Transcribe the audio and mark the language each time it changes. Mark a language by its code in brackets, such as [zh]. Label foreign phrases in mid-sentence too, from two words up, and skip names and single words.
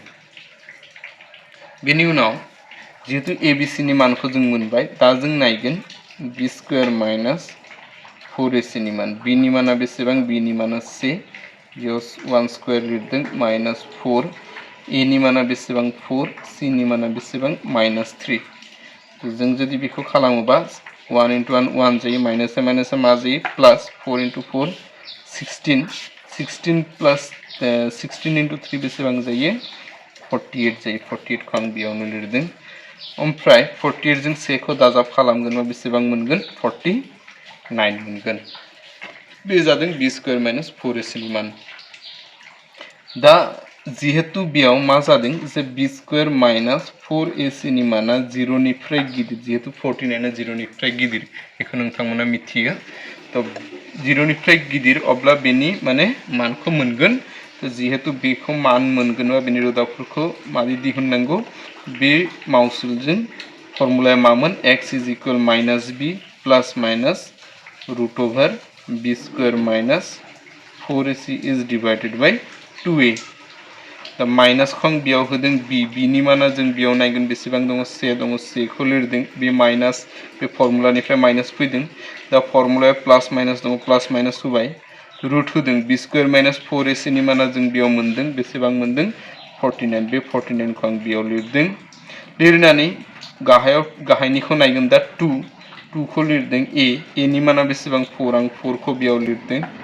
[brx] बेनि उनाव जिहेतु abc नि मानखौ जों मोनबाय दा जों नायगोन [en] b square minus 4ac [brx] नि मान b नि माना बेसेबां b नि माना c बेयाव 1 स्क्वायर लिरदों माइनास 4 a नि माना बेसेबां 4 c नि माना बेसेबां माइनास 3 जों जुदि बेखौ खालामोबा 1 into 1 1 जायो माइनास मा जायो [en] plus 4 into 4 16 plus 16 into 3 [brx] बेसेबां जायो 48 जायो 48 खौ आं बेयावनो लिरदों ओमफ्राय 48 जों 1 खौ दाजाब खालामगोनबा बेसेबां मोनगोन 49 मोनगोन बे जादों [en] b square minus 4ac [brx] नि मान दा जिहेतु बेयाव मा जादों जे [en] b square minus 4ac [brx] नि माना 0 निफ्राय गिदिर जिहेतु 49 आ 0 निफ्राय गिदिर बेखौ नोंथांमोना मिथियो तो 0 निफ्राय गिदिर अब्ला बेनि माने मानखौ मोनगोन तो जिहेतु बेखौ मान मोनगोनबा बेनि रोदाफोरखौ मादि दिहुननांगौ बे मावसुलजों फर्मुलाया मामोन [en] x is equal minus b plus minus root over b square minus 4ac is divided by 2a [brx] दा माइनास खौ बेयाव होदों बी बीनि माना जों बेयाव नायगोन बेसेबां दङ से दङ से खौ लिरदों बे माइनास बे फर्मुलानिफ्राय माइनास फैदों दा फर्मुलाया [en] plus minus [brx] दङ [en] plus minus [brx] होबाय रुट होदों [en] b square minus 4ac [brx] नि माना जों बेयाव मोनदों बेसेबां मोनदों 49 बे 49 खौ आं बेयाव लिरदों लिरनानै गाहायनिखौ नायगोन दा 2 खौ लिरदों ए नि माना बेसेबां 4 आं 4 खौ बेयाव लिरदों